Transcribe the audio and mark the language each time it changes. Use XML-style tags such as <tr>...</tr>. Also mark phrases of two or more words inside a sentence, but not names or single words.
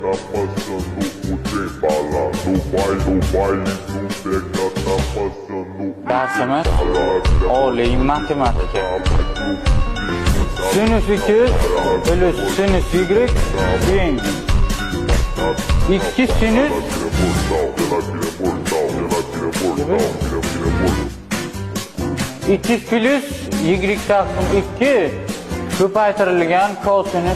<pt>Tá passando o tempo lá no baile não pega, tá passando</pt> <uz>Dersimiz oliy matematika. Sinus 2 plus sinus y teng 2 sinus plus y taqsim 2 ko'paytirilgan kosinus.</uz>